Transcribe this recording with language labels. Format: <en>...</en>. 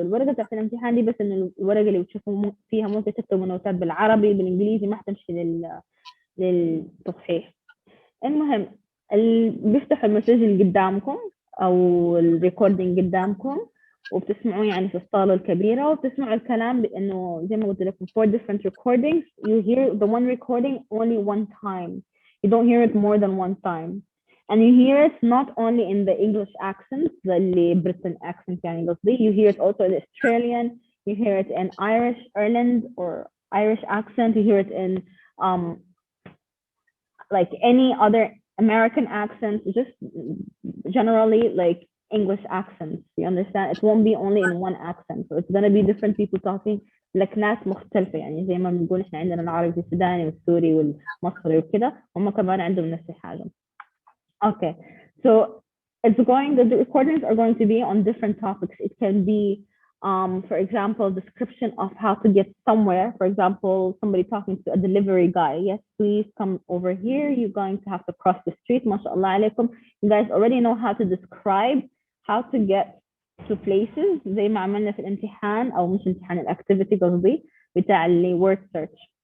<ar>الورقة بتاعت الامتحان دي بس إنه الورقة اللي بتشوفوا فيها ممكن تكتبوا نوتات بالعربي بالإنجليزي، ما حتمشي للتصحيح. المهم بيفتحوا المسجل قدامكم أو الريكوردينج قدامكم، وبتسمعوه يعني في الصالة الكبيرة، وبتسمعوا الكلام بأنه زي ما قلت لكم</ar> <en>4 different recordings. You hear the one recording only one time. You don't hear it more than one time. And you hear it not only in the English accent, the Britain accent,</en> <ar>يعني قصدي.</ar> <en>You hear it also in Australian. You hear it in Irish, Ireland, or Irish accent. You hear it in like any other American accents, just generally like English accents. You understand? It won't be only in one accent. So it's gonna be different people talking</en> <ar>لكنات مختلفة. يعني زي ما بنقول إحنا عندنا العربي السوداني والسوري والمصري وكده، هم كمان عندهم نفس الحاجة.</ar> <en>Okay, so the recordings are going to be on different topics. It can be, for example, description of how to get somewhere. For example, somebody talking to a delivery guy. Yes, please come over here. You're going to have to cross the street. MashaAllah alaikum. You guys already know how to describe how to get to places.</en> <ar>زي ما عملنا في الامتحان أو مش امتحان الactivity قصدي بتاع اللي word search.</ar>